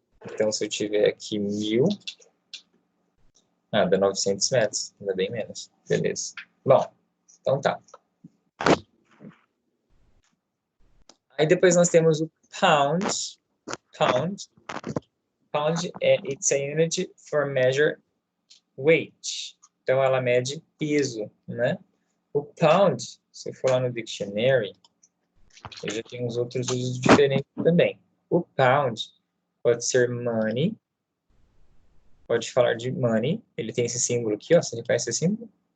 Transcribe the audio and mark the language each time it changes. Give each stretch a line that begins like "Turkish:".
Portuguese: Então, se eu tiver aqui 1000, dá 900 metros, ainda bem menos. Beleza. Bom, então tá. Aí depois nós temos o pound.
English: Pound it's a unit for measure weight.
Portuguese: Então, ela mede peso, né? O pound, se eu for lá no dictionary, eu já tenho uns outros usos diferentes também. O pound pode ser money, pode falar de money, ele tem esse símbolo aqui, ó, você reconhece esse símbolo?